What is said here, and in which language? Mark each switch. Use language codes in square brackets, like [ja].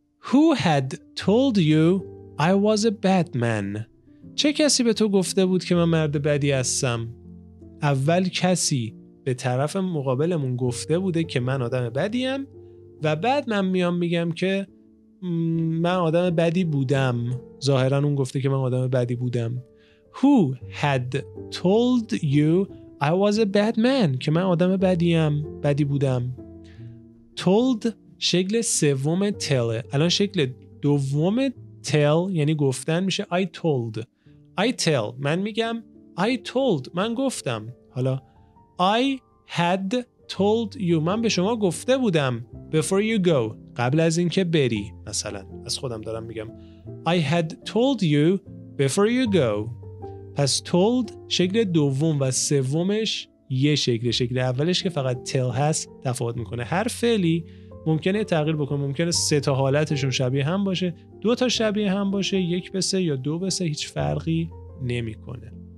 [en] Who had told you I was a bad man؟ [fa] چه کسی به تو گفته بود که من مرد بدی هستم؟ اول کسی به طرف مقابلمون گفته بوده که من آدم بدیم و بعد من میام میگم که من آدم بدی بودم. ظاهرا اون گفته که من آدم بدی بودم. [en] Who had told you I was a bad man؟ [fa] که من آدم بدی بودم. Told شکل سوم tell. الان شکل دوم tell یعنی گفتن میشه I told. [en] I tell [fa] من میگم [en] I told [fa] من گفتم. حالا [en] I had told you [fa] من به شما گفته بودم [en] before you go [fa] قبل از اینکه بری. مثلا از خودم دارم میگم [en] I had told you before you go. [fa] پس told شکل دوم و سومش یه شکل اولش که فقط tell هست تفاوت میکنه. هر فعلی ممکنه تغییر بکنه. ممکنه 3 تا حالتشون شبیه هم باشه، 2 تا شبیه هم باشه، 1 به 3 یا 2 به 3 هیچ فرقی نمیکنه.